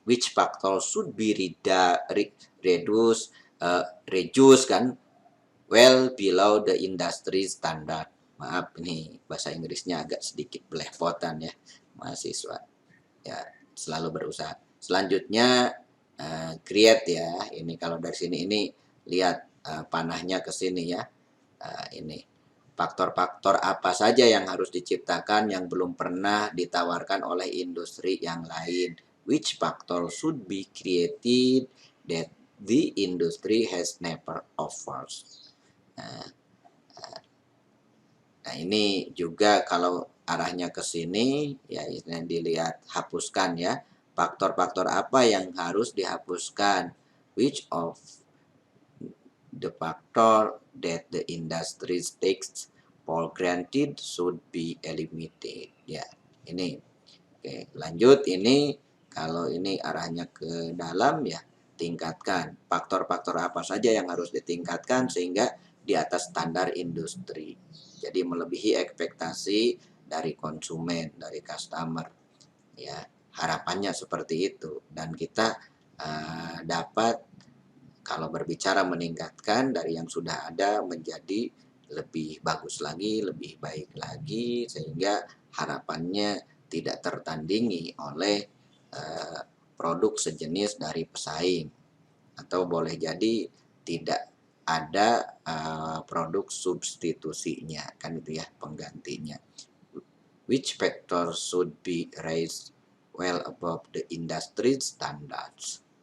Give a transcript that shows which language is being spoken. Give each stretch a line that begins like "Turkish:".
English: Which factor should be reduce kan? well below the industry standard.
Indonesian: Maaf, ini bahasa Inggrisnya agak sedikit belepotan ya, mahasiswa. Ya, selalu berusaha. Selanjutnya create ya. Ini kalau dari sini ini lihat panahnya ke sini ya. Ini faktor-faktor apa saja yang harus diciptakan yang belum pernah ditawarkan oleh industri yang lain.
English: Which factor should be created that the industry has never offered.
Indonesian: Nah, nah ini juga kalau arahnya ke sini ya ini dilihat hapuskan ya. Faktor-faktor apa yang harus dihapuskan?
English: Which of the factor that the industry takes for granted should be eliminated.
Indonesian: Ya, ini. Oke, lanjut ini kalau ini arahnya ke dalam ya tingkatkan. Faktor-faktor apa saja yang harus ditingkatkan sehingga di atas standar industri. Jadi melebihi ekspektasi dari konsumen, dari customer. Ya, harapannya seperti itu dan kita dapat kalau berbicara meningkatkan dari yang sudah ada menjadi lebih bagus lagi, lebih baik lagi sehingga harapannya tidak tertandingi oleh produk sejenis dari pesaing atau boleh jadi tidak ada produk substitusinya kan itu ya penggantinya.
English: Which factor should be raised well above the industry standards?